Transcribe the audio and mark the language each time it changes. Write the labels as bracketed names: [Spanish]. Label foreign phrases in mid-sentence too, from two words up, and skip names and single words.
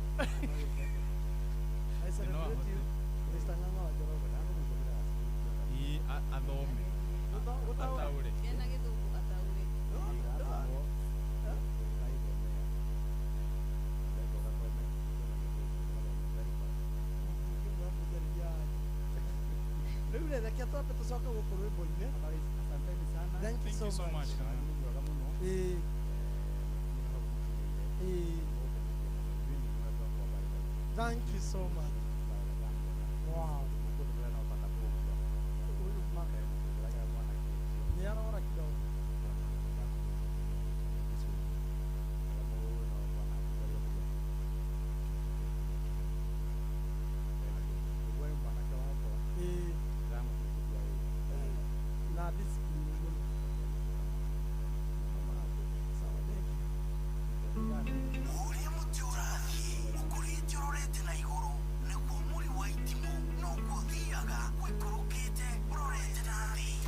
[English] I celebrate you. Mr. Ng'ang'a wa Njoroge. [Kikuyu] athome ataũre Ena gĩthũngũ ataũre. Rĩu reke twambe tũcoke gũkũ rwĩmbo-inĩ. [English] Thank you so much. Thank you so much. [Swahili] Wow. Ni anaona kidogo. Na discipline. [Kikuyu] Ũrĩa mũtĩ ũrathiĩ ũkũrĩte ũrorete na igũrũ nĩguo mũri wa itimũ noguo ũthiaga wĩkũrũkĩte ũrorete na thĩ.